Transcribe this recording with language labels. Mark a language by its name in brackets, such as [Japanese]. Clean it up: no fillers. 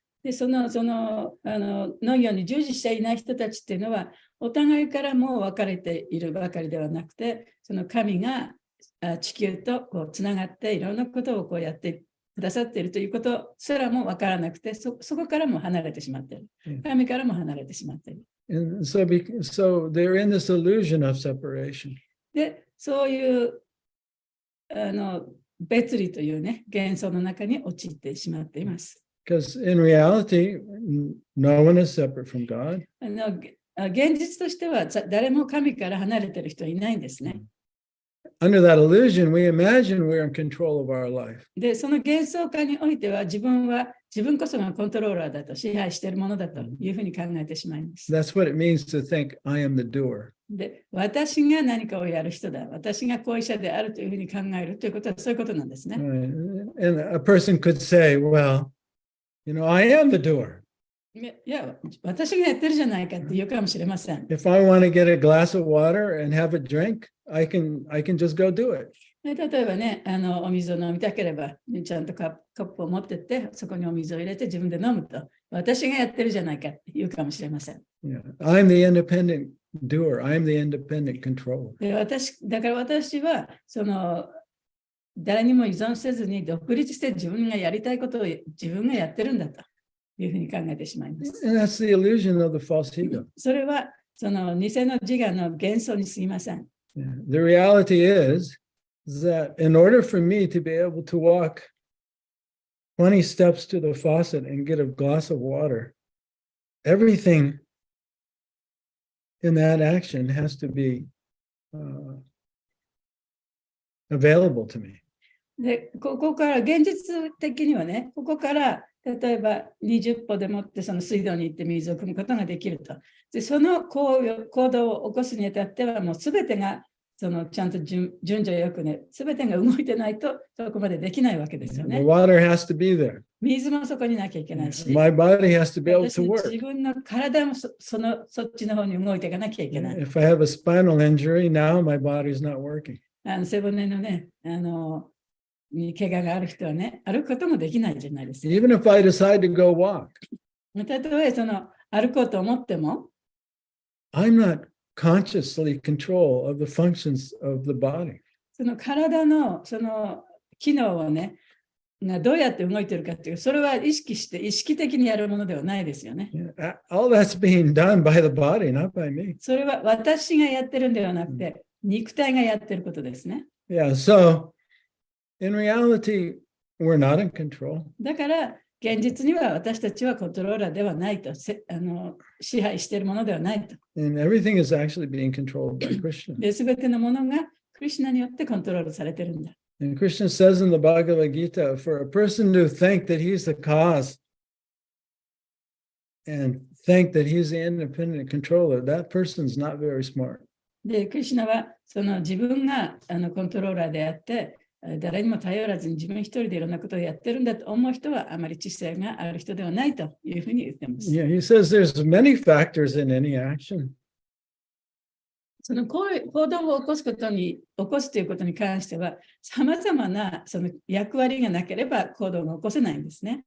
[Japanese] で、その農業に従事していない人たちっていうのは、お互いからも分かれているばかりではなくて、その神が地球とこうつながっていろんなことをこうやってくださっているということすらも分からなくて、そこからも離れてしまっている。神からも離れてしまっている。 [English] And so they're in this illusion of separation. [Japanese] で、そういう別理というね、幻想の中に陥ってしまっています。 [English] Because in reality, no one is separate from God. [Japanese] 現実としては誰も神から離れている人はいないんですね。 [English] Under that illusion, we imagine we're in control of our life. [Japanese] で、その幻想化においては自分こそがコントローラーだと、支配しているものだというふうに考えてしまいます。 [English] That's what it means to think, I am the doer. [Japanese] で、私が何かをやる人だ、私が行為者であるというふうに考えるということはそういうことなんですね。 [English] And a person could say, well, I am the doer. [Japanese] いや、私がやってるじゃないかって言うかもしれません。 [English] If I want to get a glass of water and have a drink, I can just go do it. [Japanese] 例えばね、お水を飲みたければ、ちゃんとカップを持ってって、そこにお水を入れて自分で飲むと、私がやってるじゃないかって言うかもしれません。 Yeah. [English] I'm the independent doer. I'm the independent controller. [Japanese] でだから私は、誰にも依存せずに独立して自分がやりたいことを自分がやってるんだというふうに考えてしまいます。 [English] And that's the illusion of the false ego. [Japanese] それは、偽の自我の幻想に過ぎません。 Yeah. [English] The reality is that in order for me to be able to walk 20 steps to the faucet and get a glass of water, everything in that action has to be available to me. [Japanese] で、ここから現実的にはね、ここから例えば20歩でもってその水道に行って水を汲むことができると。で、その行動を起こすにあたってはもうすべてがちゃんと順序よくね、すべてが動いてないとそこまでできないわけですよ [English] The ね。 water has to be there. [Japanese] 水もそこになきゃいけないし、 [English] My body has to be able [Japanese] 私 [English] to [Japanese] の [English] work. [Japanese] 自分の体もそっちの方に動いていかなきゃいけない。 [English] If I have a spinal injury, now my body's not working. [Japanese] 背骨のね、に怪我がある人はね、歩くこともできないじゃないですか。 [English] Even if I decide to go walk, [Japanese] たとえ歩こうと思っても、 [English] I'm not consciously control of the functions of the body. [Japanese] その体の機能をね、どうやって動いてるかっていう、それは意識的にやるものではないですよね。 [English] Yeah, all that's being done by the body, not by me. [Japanese] それは私がやってるんではなくて、肉体がやってることですね。 [English] Yeah, so in reality, we're not in control. [Japanese] だから、現実には私たちはコントローラーではないと、支配しているものではないと。 [English] And everything is actually being controlled by Krishna. [Japanese] で、すべてのものがクリシュナによってコントロールされてるんだ。 [English] And Krishna says in the Bhagavad Gita, for a person to think that he's the cause and think that he's the independent controller, that person's not very smart. [Japanese] で、クリシュナは自分がコントローラーであって、誰にも頼らずに自分一人でいろんなことをやってるんだと思う人はあまり知性がある人ではないというふうに言っています。 [English] Yeah, he says there's many factors in any action. [Japanese] 行動を起こすということに関しては、さまざまな役割がなければ行動が起こせないんですね。